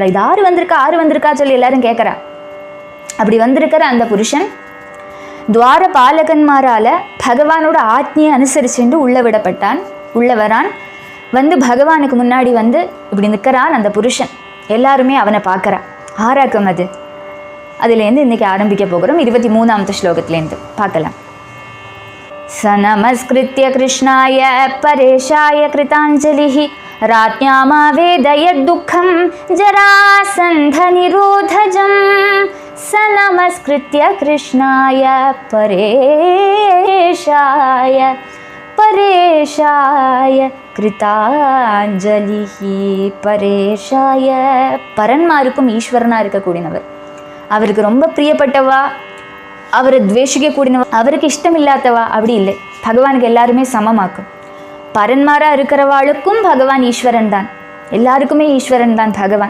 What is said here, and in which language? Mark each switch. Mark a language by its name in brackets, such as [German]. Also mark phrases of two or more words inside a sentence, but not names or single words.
[Tamil] இது ஆறு வந்திருக்கா சொல்லி எல்லாரும் கேட்குறா. அப்படி வந்திருக்கிற அந்த புருஷன் துவார பாலகன்மாரால் பகவானோட ஆத்மியை அனுசரிச்சுட்டு உள்ள வரான். பகவானுக்கு முன்னாடி இப்படி நிற்கிறான் அந்த புருஷன். எல்லாருமே அவனை பார்க்குறா. ஆராக்கம் அதுலேருந்து இன்றைக்கி ஆரம்பிக்க போகிறோம். 23ஆவது ஸ்லோகத்துலேருந்து பார்க்கலாம். [Sanskrit] स नमस्कृत्य कृष्णाय परेशाय कृताञ्जलिः राज्ञामावेदयद्दुःखं जरासन्धनिरोधजं. स नमस्कृत्य कृष्णाय परेशाय कृताञ्जलिः. [Tamil] परेशाय பரன்மாருக்கும் ஈஸ்வரனாக இருக்கக்கூடியவர், அவருக்கு ரொம்ப பிரியப்பட்டவா, அவரை துவேஷிக்கக்கூடியவா, அவருக்கு இஷ்டம் இல்லாதவா அப்படி இல்லை. பகவானுக்கு எல்லாருமே சமமாக்கும். பரன்மாராக இருக்கிறவாளுக்கும் பகவான் ஈஸ்வரன் தான், எல்லாருக்குமே ஈஸ்வரன் தான் பகவான்.